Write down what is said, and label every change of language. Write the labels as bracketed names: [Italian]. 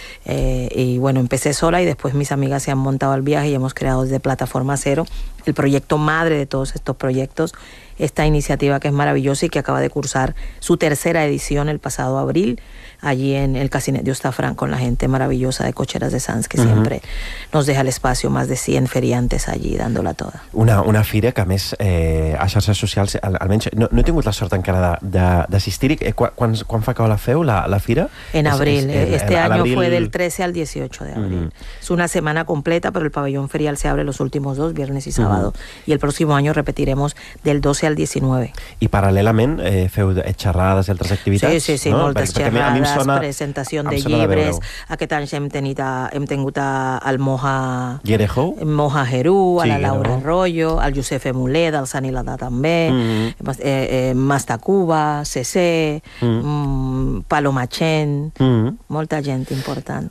[Spanish] y bueno, empecé sola y después mis amigas se han montado al viaje y hemos creado desde Plataforma Cero el proyecto madre de todos estos proyectos, esta iniciativa que es maravillosa y que acaba de cursar su tercera edición el pasado abril, allí en el Casinet de Ostafrán, con la gente maravillosa de Cocheras de Sants, que siempre nos deja el espacio, más de 100 feriantes allí dándola toda. [Catalan] Una fira que a més a xarxes socials, almenys no he tingut la sort encara d'assistir-hi. Quan fa cau la feu, la fira? [Spanish] En abril, este año fue del 13 al 18 de abril. Es una semana completa, pero el pabellón ferial se abre los últimos 2, viernes y sábado. pasado. Y el próximo año repetiremos del 12 al 19. Y paralelamente, [Catalan] feu xerrades i altres activitats? Sí, sí, sí, no? Moltes xerrades, sona, presentació de llibres. Aquest any hem tingut al Moja... Guerejo? Moja Gerú, sí, a la Laura Arroyo, no? Al Josep Emulé, del Sant Iladà també, Mastacuba, CC, Paloma Chen, molta gent important.